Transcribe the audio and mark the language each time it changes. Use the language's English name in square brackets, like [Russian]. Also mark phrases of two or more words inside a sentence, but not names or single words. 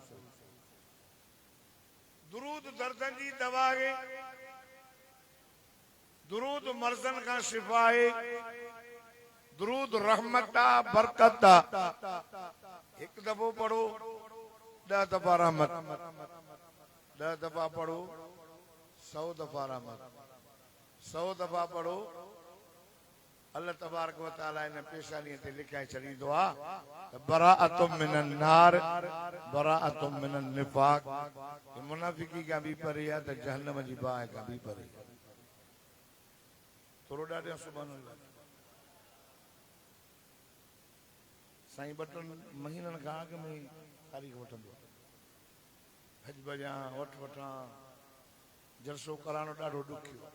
[Sindhi] दुरूद दर्दन जी दवा आहे, दुरूद मर्ज़न खां शिफ़ा आहे, दुरूद रहमत आहे, बरकत आहे। हिकु दफ़ो पढ़ो 10 दफ़ा रहमत, 10 दफ़ा पढ़ो 100 दफ़ा रहमत, 100 दफ़ा पढ़ो [Arabic] الله تبارك وتعالى [Sindhi] इन पेशानीअ ते लिखाए छॾींदो आहे त [Arabic] براءة من النار براءة من النفاق. [Sindhi] मुनाफिकी खां बि परे आहे त जहन्नम जी बाहि खां बि परे। थोरो ॾाढो [Arabic] سبحان الله. [Sindhi] साईं 2 महीननि खां अॻु में तारीख़ वठंदो आहे। हज भॼां वठ वठां जलसो कराइणो ॾाढो ॾुखियो आहे।